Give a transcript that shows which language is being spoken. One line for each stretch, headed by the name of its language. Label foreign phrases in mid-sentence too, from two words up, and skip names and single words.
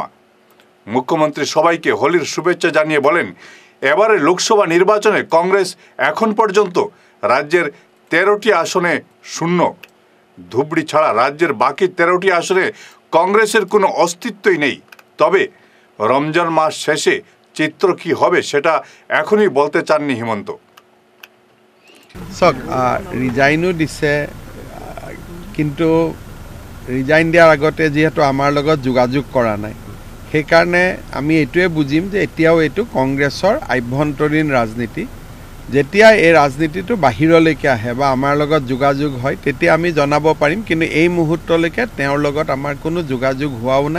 Bangla: মুখ্যমন্ত্রী সবাইকে হোলির শুভেচ্ছা জানিয়ে বলেন, এবারে লোকসভা নির্বাচনে কংগ্রেস এখন পর্যন্ত রাজ্যের 13টি আসনে শূন্য। ধুবড়ি ছাড়া রাজ্যের বাকি 13টি আসনে কংগ্রেসের কোনো অস্তিত্বই নেই। তবে রমজান মাস শেষে চিত্র কি হবে সেটা এখনই বলতে চাননি হিমন্ত।
Assamese: ৰিজাইনো দিছে, কিন্তু ৰিজাইন দিয়াৰ আগতে যিহেতু আমাৰ লগত যোগাযোগ কৰা নাই, সেইকাৰণে আমি এইটোৱে বুজিম যে এতিয়াও এইটো কংগ্ৰেছৰ আভ্যন্তৰীণ ৰাজনীতি। যেতিয়া এই ৰাজনীতিটো বাহিৰলৈকে আহে বা আমাৰ লগত যোগাযোগ হয় তেতিয়া আমি জনাব পাৰিম, কিন্তু এই মুহূৰ্তলৈকে তেওঁৰ লগত আমাৰ কোনো যোগাযোগ হোৱাও নাই।